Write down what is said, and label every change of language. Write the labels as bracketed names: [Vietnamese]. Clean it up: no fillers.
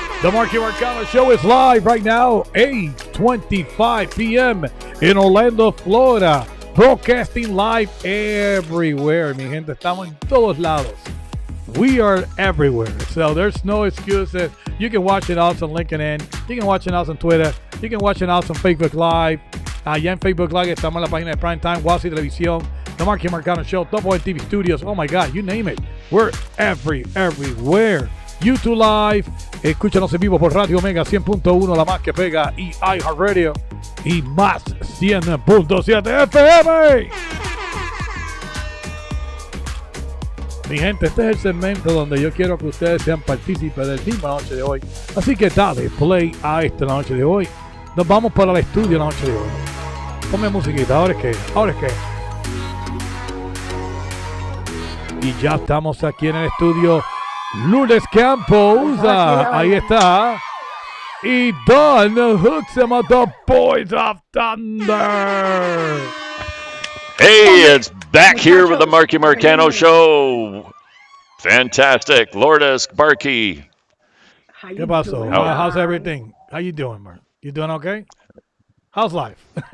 [English] The Marky Marcano Show is live right now, 8:25 p.m. in Orlando, Florida. Broadcasting live everywhere, [Spanish] mi gente. Estamos en todos lados. [English] We are everywhere. So there's no excuses. You can watch it also on LinkedIn. You can watch it also on Twitter. You can watch it also on Facebook Live. [Spanish] Allá en Facebook Live estamos en la página de Prime Time, Wasi Televisión, The Marky Marcano Show, Top TV Studios. [English] Oh my God, you name it. We're everywhere. [Spanish] YouTube Live, escúchanos en vivo por Radio Omega 100.1, la más que pega, y iHeartRadio, y más 100.7 FM. Mi gente, este es el segmento donde yo quiero que ustedes sean partícipes del team la noche de hoy. Así que dale play a esta la noche de hoy. Nos vamos para el estudio la noche de hoy. Ponme musiquita, ahora es que. Y ya estamos aquí en el estudio. Lourdes Campos, ahí está. [English] Y Don hooks him up, the Boys of Thunder. Hey, it's back here with the Marky Marcano Show. Fantastic. Lourdes, Marky. [Spanish] ¿Qué pasó? [English] How's everything? How you doing, Mark? You doing okay? How's life?